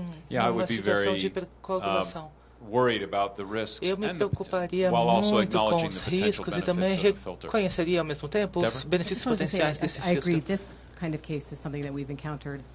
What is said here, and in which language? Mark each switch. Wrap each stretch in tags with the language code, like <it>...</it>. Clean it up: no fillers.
<en>I would be very worried about the risks, while also acknowledging the potential benefits of the filter.</en> <pt>Reconheceria ao mesmo tempo os benefícios potenciais desse filtro.</pt> <en>Kind of case is something that we've encountered.</en>